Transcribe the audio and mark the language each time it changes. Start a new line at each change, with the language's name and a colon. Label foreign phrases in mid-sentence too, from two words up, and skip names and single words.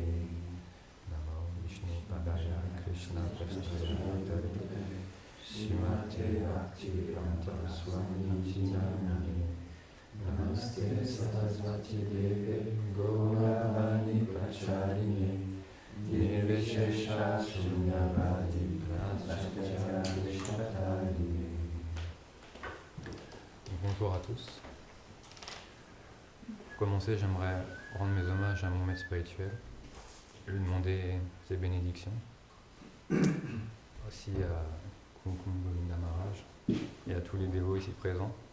Sanskrit: Namo Vishnu Padaya Krishna Prasthaya Srimate Bhaktivedanta Swami Namani. Namaste Sarasvati Deve Gauravani Pracharine Nirvishesha Sunyavadi Prasatya Vishatari.
French: Bonjour à tous. Pour commencer, j'aimerais rendre mes hommages à mon maître spirituel, lui demander ses bénédictions. Aussi à Kumkum Govinda Maharaj et à tous les dévots ici présents.